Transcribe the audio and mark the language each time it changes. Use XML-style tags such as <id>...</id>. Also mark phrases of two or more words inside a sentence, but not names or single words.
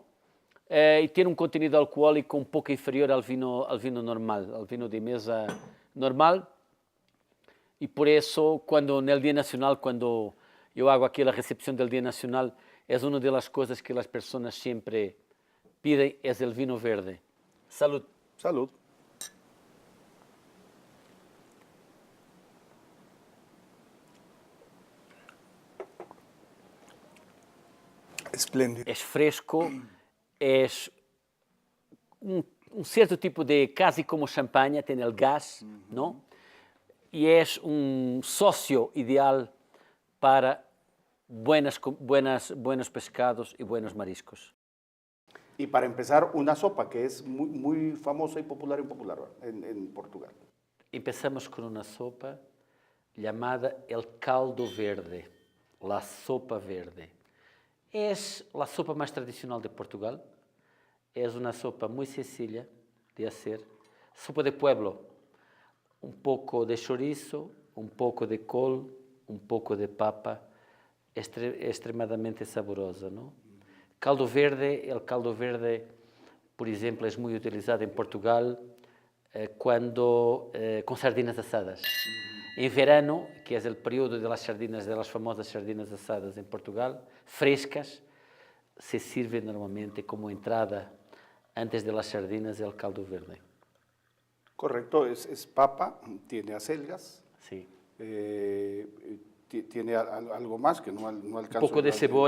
<pt>E tem um contenido alcoólico um pouco inferior ao vinho normal, ao vinho de mesa normal. E por isso, no Dia Nacional, quando eu hago aqui a recepção do Dia Nacional, é uma das coisas que as pessoas sempre pedem, é o vinho verde.</pt> <es>Salud. Salud. Espléndido.</es> <pt>É fresco. É certo tipo de, quase como champanhe, tem o gás, não? E é sócio ideal para</pt> <es>buenos pescados</es> <pt>e</pt> <es>buenos mariscos. Y para empezar, una sopa que es muy famosa y popular en Portugal.</es> <pt>Empezamos com uma sopa chamada</pt> <es>el caldo verde, la sopa verde.</es> <pt>É a sopa mais tradicional de Portugal. É uma sopa muito sencilla de fazer.</pt> <es>Sopa de pueblo.</es> <pt>Um pouco de chouriço, um pouco de col, um pouco de papa. Extremadamente saborosa, não? Caldo verde, por exemplo, é muito utilizado em Portugal com</pt> <es>sardinas assadas.</es> <pt>Em verano, que é o período das famosas sardinas assadas em Portugal,</pt> <es>frescas, se sirve normalmente como entrada antes de las sardinas el caldo verde. Correcto, es papa, tiene acelgas, Sí. Tiene algo más que no alcanzo. Un poco de cebolla.</es>